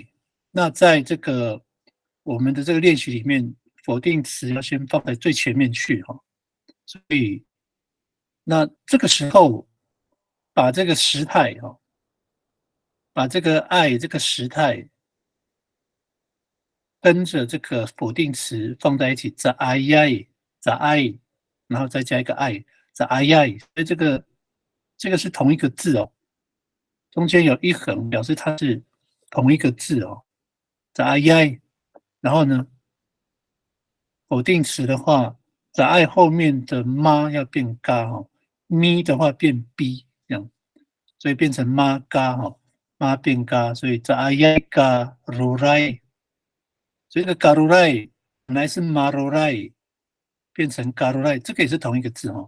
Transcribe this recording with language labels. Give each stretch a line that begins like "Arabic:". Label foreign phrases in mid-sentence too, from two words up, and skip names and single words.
Chinese: 那在这个我们的这个练习里面，否定词要先放在最前面去哈。所以那这个时候把这个时态哈，把这个爱这个时态跟着这个否定词放在一起 ， za ai， za ai，然后再加一个爱， za ai，所以这个是同一个字哦。中间有一横，表示它是同一个字哦。在 ai，然后呢，否定词的话，在 i 后面的妈要变嘎哦，咪的话变 b 这样，所以变成妈嘎哈，妈变嘎，所以在 ai 嘎如来，所以这个嘎如来本来是马如来，变成嘎如来，这个也是同一个字哈。